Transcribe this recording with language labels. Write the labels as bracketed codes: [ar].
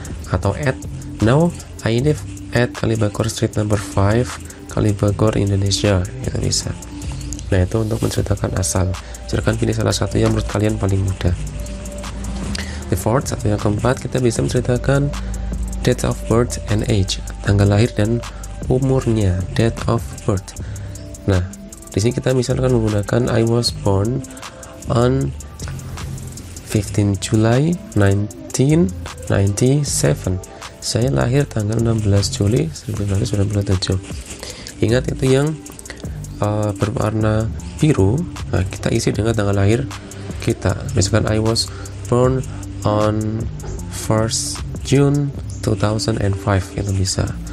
[id] Atau [en] at, now I live at Kalibagor Street number 5, Kalibagor, Indonesia, [id] itu bisa. Nah, itu untuk menceritakan asal. Silakan pilih salah satu yang menurut kalian paling mudah. [en] The fourth, [id] atau yang keempat, kita bisa menceritakan [en] date of birth and age, [id] tanggal lahir dan umurnya, [en] date of birth. [id] Nah, di sini kita misalkan menggunakan [en] I was born on 15 July 1997. [id] Saya lahir tanggal 16 Juli 1997. Ingat, itu yang berwarna biru. Nah, kita isi dengan tanggal lahir kita. Misalkan [en] I was born on 1st June 2005, [id] itu bisa.